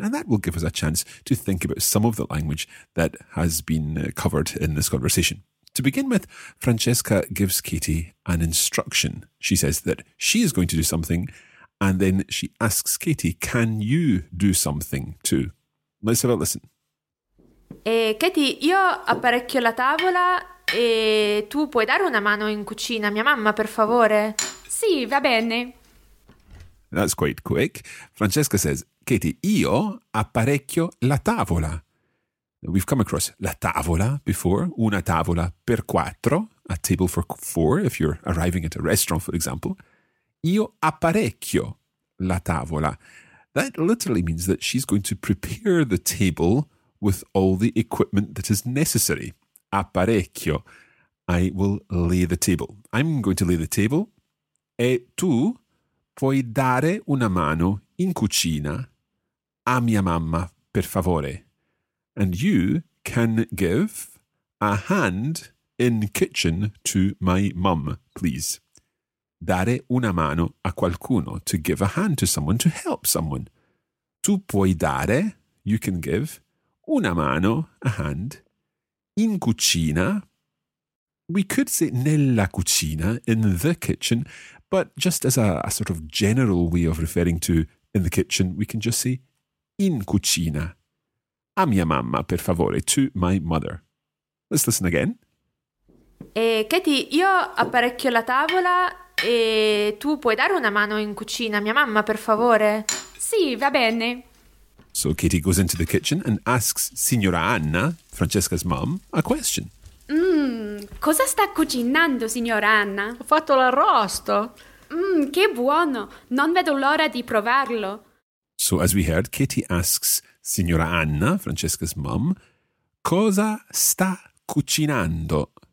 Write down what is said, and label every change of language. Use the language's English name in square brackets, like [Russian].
[English] And that will give us a chance to think about some of the language that has been covered in this conversation. To begin with, Francesca gives Katie an instruction. She says that she is going to do something, and then she asks Katie, can you do something too? Let's have a listen. [Italian] Katie, io apparecchio la tavola e tu puoi dare una mano in cucina a mia mamma, per favore? Sì, va bene. [English] That's quite quick. Francesca says, Katie, [Italian] io apparecchio la tavola. [English] We've come across [Italian] la tavola [English] before, [Italian] una tavola per quattro, [English] a table for four, if you're arriving at a restaurant, for example. [Italian] Io apparecchio la tavola. [English] That literally means that she's going to prepare the table with all the equipment that is necessary. Apparecchio. I will lay the table. I'm going to lay the table. [Italian] E tu puoi dare una mano in cucina a mia mamma, per favore. [English] And you can give a hand in kitchen to my mum, please. [Italian] Dare una mano a qualcuno, [English] to give a hand to someone, to help someone. [Italian] Tu puoi dare, [English] you can give, [Italian] una mano, [English] a hand, [Italian] in cucina. [English] We could say [Italian] nella cucina, [English] in the kitchen, but just as a sort of general way of referring to in the kitchen, we can just say [Italian] in cucina. A mia mamma, per favore, [English] to my mother. Let's listen again. [Italian] Katie, io apparecchio la tavola e tu puoi dare una mano in cucina a mia mamma, per favore? Sì, va bene. [English] So Katie goes into the kitchen and asks Signora Anna, Francesca's mom, a question. [Italian] Cosa sta cucinando, signora Anna? Ho fatto l'arrosto. Che buono! Non vedo l'ora di provarlo. [English] So as we heard, Katie asks Signora Anna, Francesca's mom, [Italian] cosa sta cucinando?